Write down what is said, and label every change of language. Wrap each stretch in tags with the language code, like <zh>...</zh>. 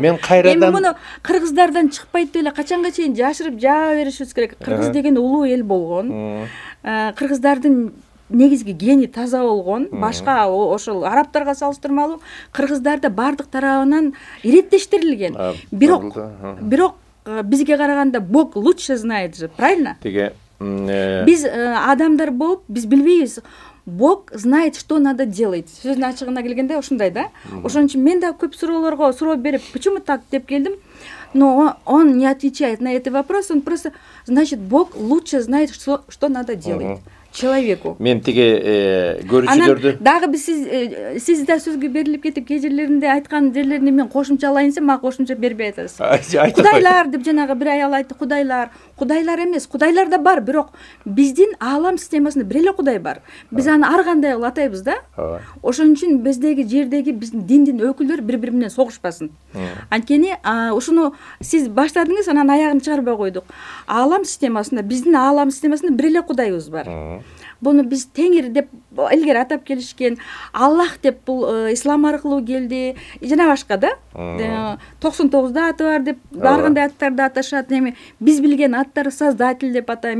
<ky>Мен кайрадан эми муну кыргыздардан чыкпайт деп эле качанга чейин жашырып жаба беришибиз керек. Кыргыз деген улуу эл болгон. Кыргыздардын негизги гени таза болгон. Башка ошол арабтарга салыштырмалуу кыргыздарда бардык тарабынан иреттештирилген. Бирок бизге караганда</ky> <ru>Бог лучше знает же, правильно?</ru> <ky>Биз адамдар болуп, биз билбейбиз.</ky> <ru>Бог знает, что надо делать.</ru> <ky>Сөздүн ачыгына келгенде ошундай да. Ошон үчүн мен да көп суроолорго суроо берип,</ky> <ru>почему так</ru> <ky>деп келдим.</ky> <ru>Но он не отвечает на этот вопрос, он просто, значит, Бог лучше знает, что надо делать человеку.</ru> <ky>Мен тиги көрүүчүлөрдү. Дагы биз сиз да сөзгө берилип кетип кээ жерлеринде айткан жерлерине мен кошумчалайын десем, мага кошумча бербей атасыз. Кудайлар деп жанагы бир аял айтты, кудайлар. Кудайлар эмес, кудайлар да бар, бирок биздин аалам системасында бир эле кудай бар. Биз аны ар кандай кылып атайбыз да. Ошон үчүн биздеги жердеги биздин диндин өкүлдөрү бири-бири менен согушпасын. Анткени ушуну сиз баштадыңыз, анан аягын чыгарбай койдук. Аалам системасында, биздин аалам системасында бир эле кудайыбыз бар. Буну биз Теңир деп илгери атап келишкен, Аллах деп бул ислам аркылуу келди, жана башка да. 99 аты бар деп ар кандай аттарды аташат. Эми биз билген аттары Создатель деп атайм.</ky>